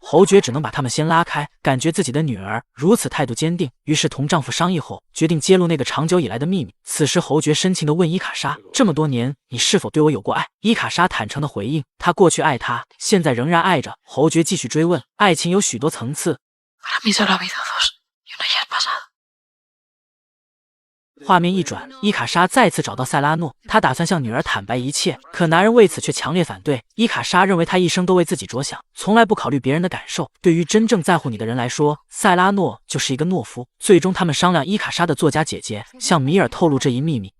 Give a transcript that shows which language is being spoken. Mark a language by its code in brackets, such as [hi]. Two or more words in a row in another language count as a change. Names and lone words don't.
[zh] 侯爵只能把他们先拉开，感觉自己的女儿如此态度坚定，于是同丈夫商议后决定揭露那个长久以来的秘密。此时侯爵深情地问伊卡莎，这么多年你是否对我有过爱？伊卡莎坦诚地回应，她过去爱他，现在仍然爱着。侯爵继续追问，爱情有许多层次， [es] Para mí solo ha habido dos, y una ya es pasado. [zh] 画面一转，伊卡莎再次找到塞拉诺，她打算向女儿坦白一切，可男人为此却强烈反对。伊卡莎认为他一生都为自己着想，从来不考虑别人的感受。对于真正在乎你的人来说，塞拉诺就是一个懦夫。最终他们商量，伊卡莎的作家姐姐向米尔透露这一秘密。